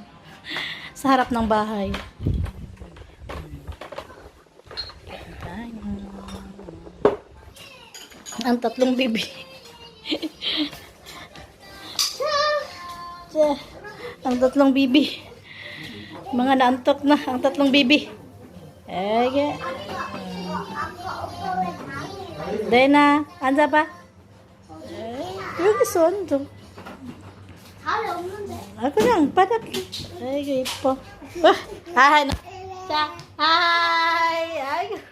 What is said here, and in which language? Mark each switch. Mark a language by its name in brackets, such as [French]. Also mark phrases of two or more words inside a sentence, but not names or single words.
[Filipino] Sa harap ng bahay. Ang tatlong bibi. Ang tatlong bibi. Mga naantok na. Ang tatlong bibi. Okay. [Korean] Dena, 앉아 봐. 여기 있어, 앉아. 다리 없는데. 아, 그냥 바닥에. 아이고, 이뻐. 아, 자, 하이. 아이고.